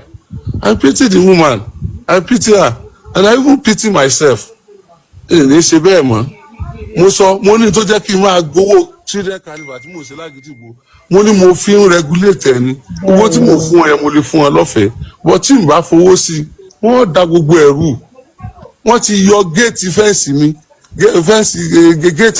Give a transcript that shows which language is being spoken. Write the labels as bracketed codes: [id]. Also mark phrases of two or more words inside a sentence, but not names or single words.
[en] I pity the woman I pity her and I even pity myself. [yo] Ní ṣe bẹ́ẹ̀ mọ́ mo ní tó jẹ́ kí n máa gbowó [en] children carnival [yo] tí mo ṣe l'Agidigbo mo ní mo fi ń regulate ẹni owó tí mo fún ẹ mo lè fún ẹ lọ́fẹ̀ẹ́ but tí n bá fowó sí wọ́n da gbogbo ẹ̀rù wọ́n ti yọ [en] géètì fẹ́ǹsì [yo] mi [en] fẹ́ǹsì géètì